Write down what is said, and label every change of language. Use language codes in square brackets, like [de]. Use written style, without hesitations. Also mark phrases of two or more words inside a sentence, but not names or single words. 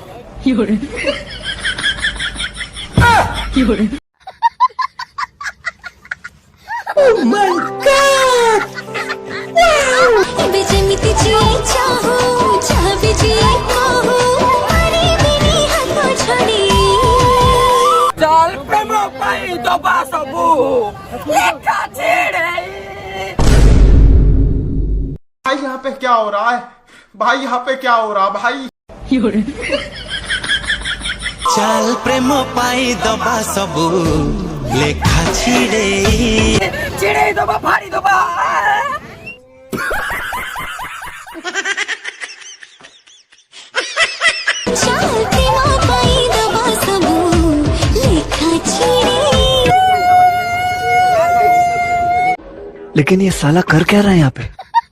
[or] ଏବେ ଯେମିତି ଯିଏ ଚାହୁ ଯାହା ବି ଯିଏ କହୁ ପାରିବିନି ହାତ ଛାଡ଼ି ଚାଲ ପ୍ରେମ ପାଇଁ ଦବା ସବୁ ଲେଖା ଛିଡ଼େଇ। [hi] भाई यहाँ पे क्या हो रहा है भाई, यहाँ पे क्या हो रहा भाई। [or] ଚାଲ ପ୍ରେମ ପାଇ ଦବା ସବୁ ଲେଖା ଛିଡ଼େ ଛିଡ଼େଇ ଦବା ଫାଡ଼ି ଦବା। ଚାଲ ପ୍ରେମ ପାଇ ଦବା ସବୁ ଲେଖା ଛିଡ଼େ। [hi] लेकिन ये साला कर क्या रहा है यहाँ पे?